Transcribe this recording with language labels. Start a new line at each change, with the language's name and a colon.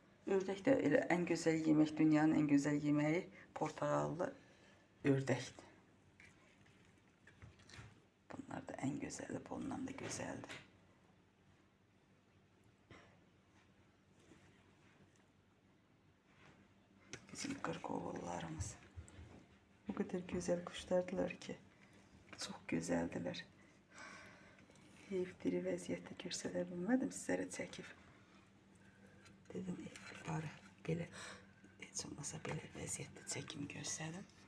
Azerbaijani: Ördək də elə ən gözəl yemək, dünyanın ən gözəl yeməyi portağallı ördəkdir.
Turkish: Bunlar da en güzeli. Bundan da güzeldi.
Azerbaijani: Bizim qırqovullarımız.
Turkish: O kadar güzel kuşlardılar ki. Çok güzeldiler.
Azerbaijani: Heyif diri vəziyyətdə görsədə bilmədim sizlərə çəkib. Dedim, bari belə, heç olmasa belə vəziyyətdə çəkim görsədim.